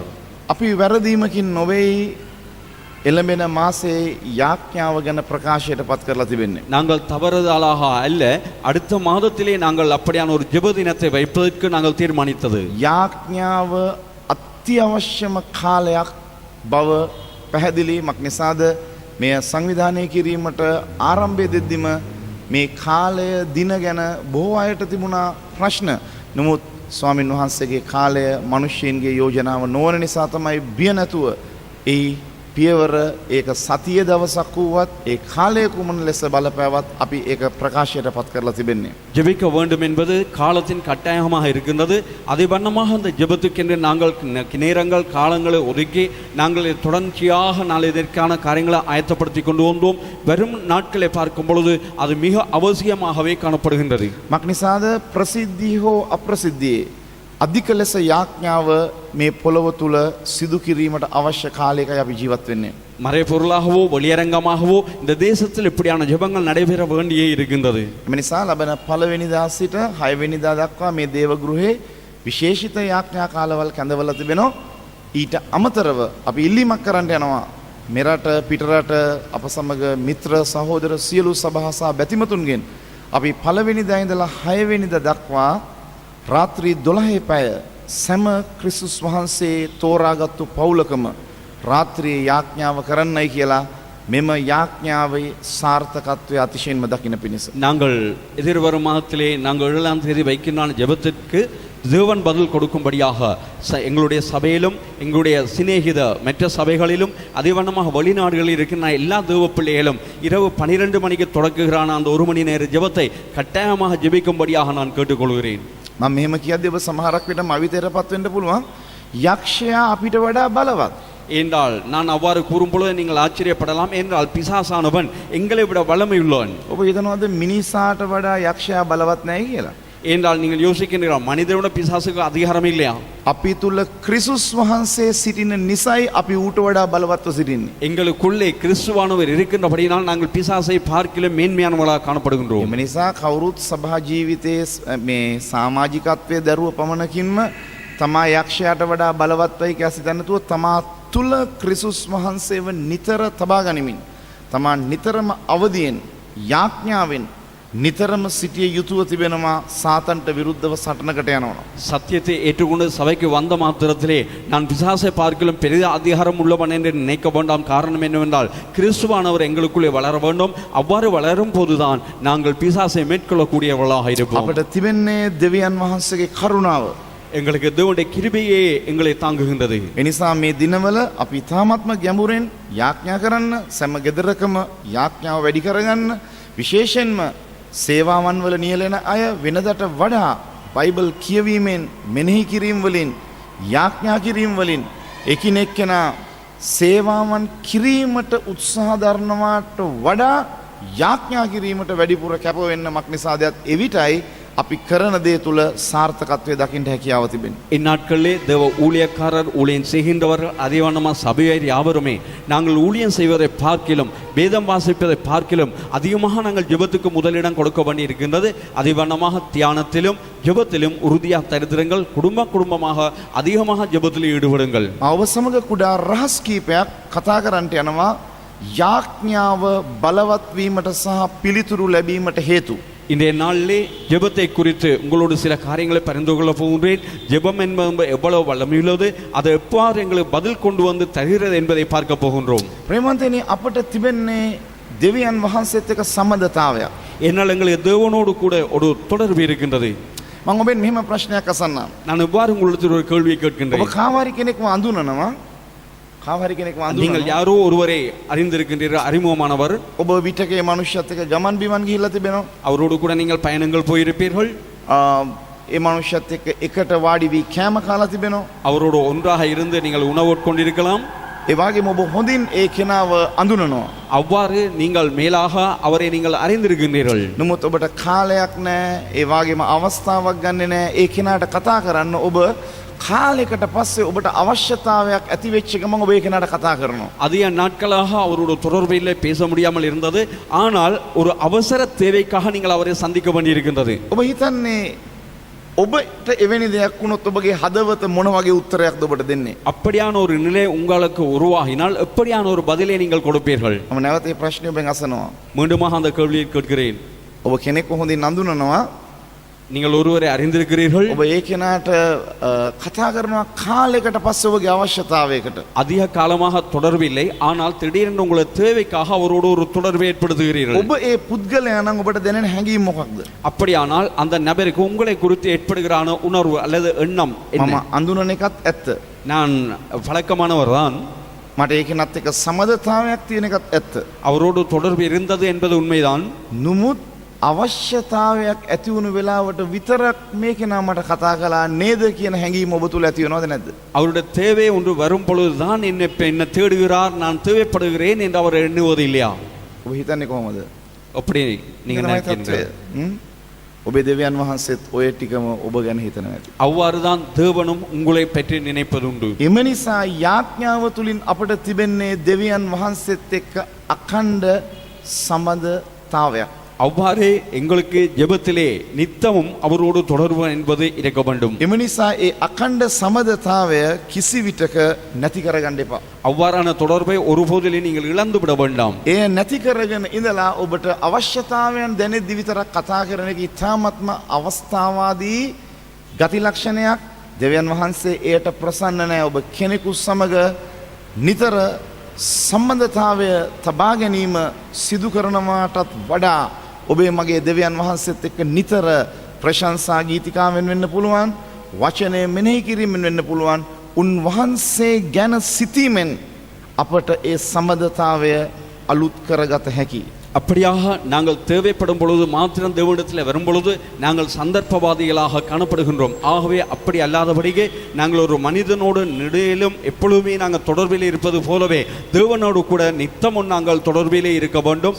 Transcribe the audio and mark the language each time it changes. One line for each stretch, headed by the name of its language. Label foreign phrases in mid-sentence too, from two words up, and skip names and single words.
Sinhala: අපි වැරදීමකින් නොවේයි එළඹෙන මාසේ යාඥාව ගැන ප්‍රකාශයට පත් කරලා තිබෙන්නේ.
Tamil: நாங்கள் தவறுதலாக அல்ல, அடுத்த மாதத்திலே நாங்கள் அப்படியான ஒரு ஜெப தினத்தை வைப்பதற்கு நாங்கள் தீர்மானித்தது.
Sinhala: යාඥාව අත්‍යවශ්‍යම කාලයක් බව පැහැදිලිමක් නිසාද මේ සංවිධානය කිරීමට ආරම්භය දෙද්දිම මේ කාලය දින ගැන බොහෝ අයට තිබුණා ප්‍රශ්න. නමුත් ස්වාමින් වහන්සේගේ කාලය මිනිස්සුන්ගේ යෝජනාව නොවන නිසා තමයි බිය නැතුව ඒ පියවර ඒක සතිය දවසක් වුවත් ඒ කාලය කුමන ලෙස බලපෑවත් අපි ඒක ප්‍රකාශයට පත් කරලා තිබෙන්නේ.
Tamil: ஜெபிக்க வேண்டும் என்பது காலத்தின் கட்டாயமாக இருக்கின்றது. அதே வண்ணமாக அந்த ஜெபத்துக்கென்று நாங்கள் நேரங்கள் காலங்களை ஒதுக்கி நாங்கள் தொடர்ச்சியாக நாளை இதற்கான காரியங்களை ஆயத்தப்படுத்தி கொண்டு வந்தோம். வரும் நாட்களை பார்க்கும் பொழுது அது மிக அவசியமாகவே காணப்படுகின்றது.
Sinhala: මක් නිසාද ප්‍රසිද්ධිය හෝ අප්‍රසිද්ධියේ අධික ලෙස යාඥාව මේ පොළොව තුල සිදු කිරීමට අවශ්‍ය කාලයකයි අපි ජීවත් වෙන්නේ.
Tamil: மறைபொருளாகவோ வெளியரங்கமாகவோ இந்த தேசத்தில் இப்படியான ஜெபங்கள் நடைபெற வேண்டியே இருக்கின்றது.
Sinhala: එම නිසා ලබන පළවෙනිදා සිට 6 වෙනිදා දක්වා මේ දේව ගෘහේ විශේෂිත යාඥා කාලවල කැඳවලා තිබෙනවා. ඊට අමතරව අපි ඉල්ලීමක් කරන්න යනවා මෙරට පිටරට අප සමග මිත්‍ර සහෝදර සියලු සභා සහ බැතිමතුන්ගෙන් අපි පළවෙනිදා ඉඳලා 6 වෙනිදා දක්වා රාත්‍රී 12 පැය සැම ක්‍රිස්තුස් වහන්සේ තෝරාගත්තු පවුලකම රාත්‍රියේ යාඥාව කරන්නයි කියලා මෙම යාඥාවේ සාර්ථකත්වය අතිශයින්ම දකින්න පිණිස.
Tamil: நாங்கள் எதிர்வரும் மாதத்திலே நாங்கள் 7ஆம் தேதி வைக்கின்ற ஜெபத்திற்கு தேவன் பதில் கொடுக்கும்படியாக எங்களுடைய சபையிலும் எங்களுடைய சிநேகித மற்ற சபைகளிலும் அதே வண்ணமாக வெளிநாடுகளில் இருக்கின்ற எல்லா தேவ பிள்ளைகளும் இரவு 12 மணிக்கு தொடங்குகிறான அந்த 1 மணி நேர ஜெபத்தை கட்டாயமாக ஜெபிக்கும்படியாக நான் கேட்டுக்கொள்கிறேன்.
Sinhala: මම මෙහෙම කියද්දී ඔබ සමහරක් විට මවිතේටපත් වෙන්න පුළුවන්. යක්ෂයා අපිට වඩා බලවත්.
Tamil: என்றால் நான் அவ்வாறு கூறும்பொழுது நீங்கள் ஆச்சரியப்படலாம். என்றால் பிசாசானவன் எங்களை விட வல்லமையுள்ளவன்.
Sinhala: ඔබ හිතනවද මිනිසාට වඩා යක්ෂයා බලවත් නැහැ කියලා?
Tamil: என்றால் நீங்கள் யோசிக்கின்றீர்கள் மனிதனோட பிசாசுக்கு அதிகாரம் இல்லையா?
Sinhala: අපි තුල ක්‍රිස්තුස් වහන්සේ සිටින නිසයි අපි ඌට වඩා බලවත්ව සිටින්නේ.
Tamil: எங்களுக்குள்ளே கிறிஸ்துவானவர் இருக்கின்றபடியால் நாங்கள் பிசாசை பார்க்கிலும் மேன்மையானவர்களாக காணப்படுகின்றோம்.
Sinhala: මේ නිසා කවුරුත් සභා ජීවිතයේ මේ සමාජිකත්වයේ දරුව පමණකින්ම තමා යක්ෂයාට වඩා බලවත්වයි කියලා සිතන්න තුව තමා තුල ක්‍රිස්තුස් වහන්සේව නිතර තබා ගනිමින් තමා නිතරම අවදියෙන් යාඥාවෙන් නිතරම සිටිය යුතුව තිබෙනවා සාතන්ට විරුද්ධව සටනකට යනවා.
Tamil: சத்தியத்தை ஏற்றுக்கொண்டு சபைக்கு வந்த மாத்திரத்திலே நான் பிசாசை பார்க்கிலும் பெரிய அதிகாரம் உள்ளவன் என்று நினைக்க வேண்டாம். காரணம் என்னவென்றால் கிறிஸ்துவானவர் எங்களுக்குள்ளே வளர வேண்டும். அவ்வாறு வளரும் போதுதான் நாங்கள் பிசாசை மேற்கொள்ளக்கூடியவர்களாக இருப்போம்.
Sinhala: අපිට තිබෙන්නේ දෙවියන් වහන්සේගේ කරුණාව.
Tamil: எங்களுக்கு தேவனுடைய கிருபையே எங்களை தாங்குகின்றது.
Sinhala: එනිසා මේ දිනවල අපි තාමත්ම ගැඹුරෙන් යාඥා කරන්න, සෑම ගෙදරකම යාඥාව වැඩි කරගන්න, විශේෂයෙන්ම සේවාවන් වල නියැලෙන අය වෙනදට වඩා බයිබල් කියවීමෙන්, මෙනෙහි කිරීම වලින්, යාඥා කිරීම වලින් එකිනෙකනා සේවාවන් කිරීමට උත්සාහ දරනවාට වඩා යාඥා කිරීමට වැඩිපුර කැප වෙන්න මක් නිසාදයක් එවිටයි අපි කරන දේ තුල සාර්ථකත්වය දකින්න හැකියාව තිබෙනවා.
Tamil: இந்நாட்களிலே தேவ ஊழியக்காரர் ஊழியம் செய்கின்றவர்கள் அதே வண்ணமாக சபையார் யாவருமே நாங்கள் ஊழியம் செய்வதை பார்க்கிலும் வேதம் வாசிப்பதை பார்க்கிலும் அதிகமாக நாங்கள் ஜெபத்துக்கு முதலிடம் கொடுக்க வேண்டி இருக்கின்றது. அதே வண்ணமாக தியானத்திலும் ஜெபத்திலும் உறுதியாக தரித்திரங்கள் குடும்பமாக அதிகமாக ஜெபத்தில் ஈடுபடுங்கள்.
Sinhala: ඔබ සමග කුඩා රහස් කීපයක් කතා කරන්නට යනවා යාඥාව බලවත් වීමට සහ පිළිතුරු ලැබීමට හේතු.
Tamil: இன்றைய நாளிலே ஜெபத்தை குறித்து உங்களோடு சில காரியங்களை பரிந்து கொள்ள போகின்றேன். ஜெபம் என்பது எவ்வளவு வல்லமையுள்ளது, அதை எவ்வாறு எங்களுக்கு பதில் கொண்டு வந்து தருகிறது என்பதை பார்க்க போகின்றோம்.
Sinhala: ප්‍රේමන්තනි අපට තිබෙන්නේ දෙවියන් වහන්සේත් එක්ක සම්බන්ධතාවයක්.
Tamil: என்னால் எங்களுக்கு தேவனோடு கூட ஒரு தொடர்பு இருக்கின்றது.
Sinhala: මම ඔබෙන් මෙහෙම ප්‍රශ්නයක් අසන්නම්.
Tamil: நான் எவ்வாறு உங்களுக்கு ஒரு கேள்வியை
Sinhala: ඔබ
Tamil: கேட்கின்றேன்.
Sinhala: කාවාරි කෙනෙක්ව අඳුනනවා. කාවාරි කෙනෙක්ව
Tamil: நீங்கள்
Sinhala: අඳුනනවා.
Tamil: யாரோ ஒருவரை அறிந்திருக்கின்றீர்கள், அறிமுகமானவர்.
Sinhala: ඔබ විටකේ මනුෂ්‍යත් එක්ක ගමන් බිමන් ගිහිල්ලා තිබෙනවා.
Tamil: அவரோடு கூட நீங்கள் பயணங்கள் போயிருப்பீர்கள்.
Sinhala: ඒ මනුෂ්‍යත් එක්ක එකට වාඩි වී කෑම කාලා තිබෙනවා.
Tamil: அவரோடு ஒன்றாக இருந்து நீங்கள் உணவு உட்கொண்டிருக்கலாம்.
Sinhala: ඒ වගේම ඔබ හොඳින් ඒ කෙනාව අඳුනනවා.
Tamil: அவ்வாறு நீங்கள் மேலாக அவரை நீங்கள் அறிந்திருக்கின்றீர்கள்.
Sinhala: නමුත් ඔබට කාලයක් නැහැ. ඒ වගේම අවස්ථාවක් ගන්නෙ නැහැ. ඒ කෙනාට කතා කරන්න ඔබ කාලයකට පස්සේ ඔබට අවශ්‍යතාවයක් ඇති වෙච්ච ගමන් ඔබ ඒ කෙනාට කතා කරනවා.
Tamil: அதிக நாட்களாக அவரோட தொடர்பில் பேச முடியாமல் இருந்தது. ஆனால் ஒரு அவசர தேவைக்காக நீங்கள் அவரை சந்திக்க வேண்டியிருக்கின்றது.
Sinhala: ඔබ හිතන්නේ ඔබට එවැනි දෙයක් වුණොත් ඔබගේ හදවත මොන වගේ උත්තරයක්ද ඔබට දෙන්නේ?
Tamil: அப்படியான ஒரு நிலை உங்களுக்கு உருவாகினால் எப்படியான ஒரு பதிலை நீங்கள் கொடுப்பீர்கள்?
Sinhala: මම නැවත මේ ප්‍රශ්නේ ඔබෙන් අසනවා.
Tamil: மீண்டுமாக அந்த கேள்வியை கேட்கிறேன்.
Sinhala: ඔබ කෙනෙක්ව හොඳින් අඳුනනවා.
Tamil: நீங்கள் ஒருவரை அறிந்திருக்கிறீர்கள்.
Sinhala: ඔබ ඒ කෙනාට කතා කරනවා කාලයකට පස්සේ ඔබගේ අවශ්‍යතාවයකට.
Tamil: அதிக காலமாக தொடர்பில்லை, ஆனால் திடீரென்று உங்களை தேவைக்காக அவரோடு ஒரு தொடர்பை ஏற்படுத்துகிறீர்கள்.
Sinhala: ඔබ ඒ පුද්ගලයා නම් ඔබට දැනෙන හැඟීම මොකක්ද?
Tamil: அப்படியானால் அந்த நபருக்கு உங்களை குறித்து ஏற்படுகிறான உணர்வு அல்லது எண்ணம் என்ன?
Sinhala: මම අඳුනන එකත් ඇත්ත.
Tamil: நான் வழக்கமானவர் தான்.
Sinhala: මට ඒ කෙනත් එක්ක සමදතාවයක් තියෙන එකත් ඇත්ත.
Tamil: அவரோடு தொடர்பு இருந்தது என்பது உண்மைதான்.
Sinhala: නමුත් අවශ්‍යතාවයක් ඇති වුණු වෙලාවට විතරක් මේ කෙනා මට කතා කළා නේද කියන හැඟීම ඔබ තුල ඇති වෙනවද නැද්ද?
Tamil: அவருடைய தேவை ஒன்று வரும் பொழுதுதான் என்ன தேடுகிறார், நான் தேவைப்படுகிறேன் என்று அவர் எண்ணுவது இல்லையா?
Sinhala: ඔබ හිතන්නේ කොහොමද?
Tamil: அப்படி நீங்க
Sinhala: තමයි
Tamil: நினைக்கின்றீர்கள்.
Sinhala: තත්ත්වය. ඔබේ දෙවියන් වහන්සේත් ඔය ටිකම ඔබ ගැන හිතනවා ඇති.
Tamil: அவ்வாறுதான் தேவனும் உங்களை பற்றி நினைப்பதுண்டு.
Sinhala: එම නිසා යාඥාව තුලින් අපට තිබෙන්නේ දෙවියන් වහන්සේත් එක්ක අඛණ්ඩ සම්බන්ධතාවයක්.
Tamil: அவ்வாறே எங்களுக்கு ஜெபத்திலே நித்தமும் அவரோடு தொடர்பு என்பது இருக்க வேண்டும்.
Sinhala: එම නිසා ඒ අඛණ්ඩ සම්බන්ධතාවය කිසි විටක නැති කරගන්න එපා.
Tamil: அவ்வாறான தொடர்பை ஒருபோதிலும் நீங்கள் இழந்து விட வேண்டாம்.
Sinhala: ඒ නැති කරගෙන ඉඳලා ඔබට අවශ්‍යතාවයන් දැනෙද්දි විතරක් කතා කරන එක ඉතාමත්ම අවස්ථාවාදී ගති ලක්ෂණයක්, දෙවියන් වහන්සේ එයට ප්‍රසන්න නැහැ. ඔබ කෙනෙකු සමග නිතර සම්බන්ධතාවය තබා ගැනීම සිදු කරනවාටත් වඩා ඔබේ මගේ දෙවියන් වහන්සේත් එක්ක නිතර ප්‍රශංසා ගීතිකාවෙන් වෙන්න පුළුවන්, වචනය මෙනෙහි කිරීමෙන් වෙන්න පුළුවන්. උන්වහන්සේ ගැන සිතීමෙන් අපට ඒ සම්බන්ධතාවය අලුත් කරගත හැකි.
Tamil: அப்படியாக நாங்கள் தேவைப்படும் பொழுது மாத்திரம் தேவனிடத்தில் வரும் பொழுது நாங்கள் சந்தர்ப்பவாதிகளாக காணப்படுகின்றோம். ஆகவே அப்படி அல்லாதபடியே நாங்கள் ஒரு மனிதனோடு நெடுகிலும் எப்பொழுதுமே நாங்கள் தொடர்பிலே இருப்பது போலவே தேவனோடு கூட நித்தமும் நாங்கள் தொடர்பிலே இருக்க வேண்டும்.